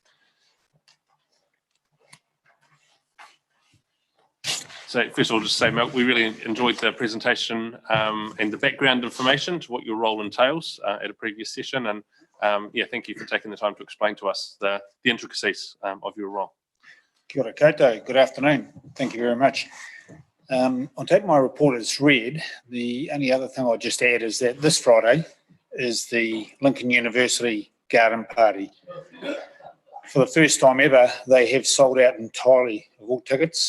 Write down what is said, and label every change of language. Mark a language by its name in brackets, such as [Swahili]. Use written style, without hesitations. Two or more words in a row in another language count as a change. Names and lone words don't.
[English] So first of all, just say, Malcolm, we really enjoyed the presentation and the background information to what your role entails at a previous session. And yeah, thank you for taking the time to explain to us the intricacies of your role. [Māori] Kia ora koutou, [English] good afternoon. Thank you very much. I'll take my report as read. The only other thing I'll just add is that this Friday is the Lincoln University Garden Party. For the first time ever, they have sold out entirely of all tickets.